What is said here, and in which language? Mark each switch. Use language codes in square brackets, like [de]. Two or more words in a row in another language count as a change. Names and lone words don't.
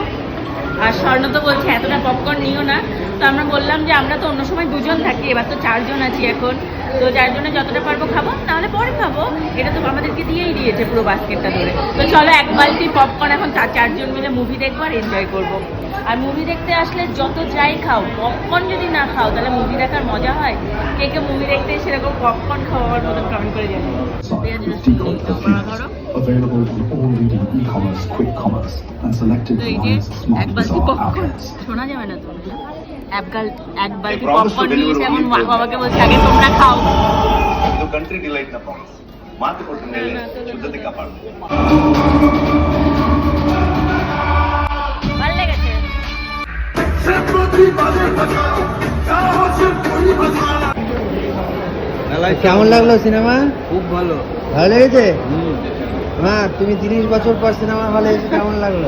[bn] আর স্বর্ণ তো বলছে এতটা পপকর্ন নিও না, তো আমরা বললাম যে আমরা তো অন্য সময় 2 জন থাকি, এবার তো 4 জন আছি এখন, তো 4 জনে যতটা পারবো খাবো, নাহলে পরে খাবো। এটা তো আমাদেরকে দিয়েই দিয়েছে পুরো বাস্কেটটা ধরে। তো চলো 1 বালতি পপকর্ন এখন 4 জন মিলে মুভি দেখবো আর এনজয় করবো। আর মুভি দেখতে আসলে যত যাই খাও, পপকর্ন যদি না খাও তাহলে মুভি দেখার মজা হয়? কে কে মুভি দেখতে সেরকম পপকর্ন খাওয়ার মতন কমেন্ট করে যাবে। [en] Available in all leading e-commerce, quick commerce, and selected Reliance Smart Bazaar outlets. [bn] শোনা যাবে না তো। এক বালতি পপকর্ন নিয়েছে, এখন মা বাবাকে বলছে আগে তোমরা খাও। [kn] ಇದು ಕಂಟ್ರಿ ಡಿಲೈಟ್ ನ ಪ್ರಾಮಿಸ್. ಮಾತು ಕೊಟ್ಟ ಮೇಲೆ ಶುದ್ಧತೆ ಕಾಪಾಡು. [bn] ভালো লেগেছে? কেমন লাগলো সিনেমা? খুব ভালো। ভালো লেগেছে? মা, তুমি 30 বছর পর সিনেমা হলে এসে কেমন লাগলো?